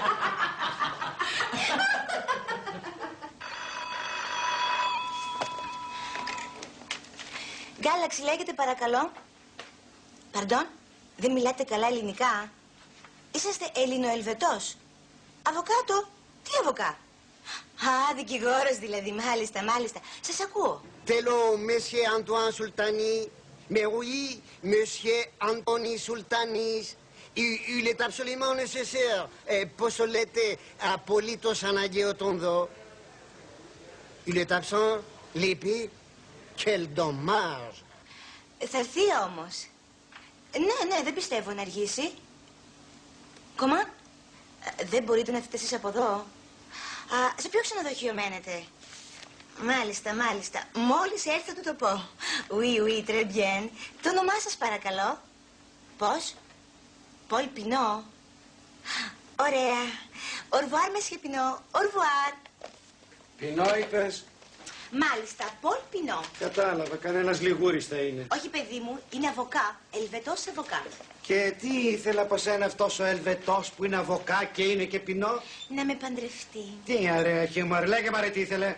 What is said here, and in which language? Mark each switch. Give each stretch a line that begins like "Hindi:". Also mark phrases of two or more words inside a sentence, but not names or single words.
Greek: Γκάλαξη λέγεται, παρακαλώ. Παρντών, δεν μιλάτε καλά ελληνικά. Είσαστε Ελληνοελβετός. Αβοκάτο. Τι αβοκά? Α, δικηγόρος δηλαδή. Μάλιστα, μάλιστα. Σας ακούω. Θέλω,
French: Monsieur Antoine Sultani. Mais oui, Monsieur Anthony Sultanis. Il est absolument nécessaire.
Greek: Πόσο λέτε απολύτως αναγκαίο τον δω.
French: Il est absent. Λείπει. Quel dommage.
Greek: Θα έρθει όμως. Ναι, δεν πιστεύω να αργήσει. Κομμά, δεν μπορείτε να έρθετε εσείς από εδώ. Σε ποιο ξενοδοχείο μένετε? Μάλιστα. Μόλις έρθω θα του το πω.
French: Oui, très bien.
Greek: Το όνομά σας παρακαλώ. Πώς? Πολ Πινό. Ωραία.
French: Au revoir, Monsieur Πινό. Au revoir.
Greek: Πινό είπες? Μάλιστα, Πολ Πινό. Κατάλαβα, κανένας λιγούρης θα είναι. Όχι, παιδί μου, είναι αβοκά. Ελβετός αβοκά. Και τι ήθελε από σένα αυτός ο Ελβετός που είναι αβοκά και είναι και πινό? Να με παντρευτεί. Τι ωραία χιούμορ, λέγε μωρέ τι ήθελε.